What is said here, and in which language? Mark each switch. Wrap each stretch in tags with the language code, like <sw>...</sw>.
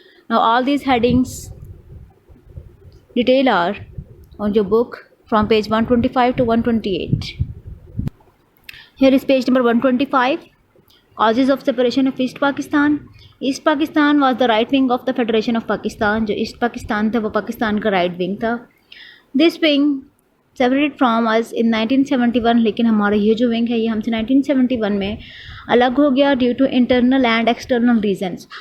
<en>Now all these headings detail are on your book from page 125 to 128. Here is page number 125. Causes of separation of East Pakistan. East Pakistan was the right wing of the Federation of Pakistan.</en> <ur>جو East Pakistan تھا وہ پاکستان کا right wing تھا.</ur> <en>This wing separated from us in 1971.</en> <ur>لیکن ہمارا یہ جو wing ہے یہ ہم سے 1971 میں الگ ہو گیا</ur> <en>Due to internal and external reasons.</en>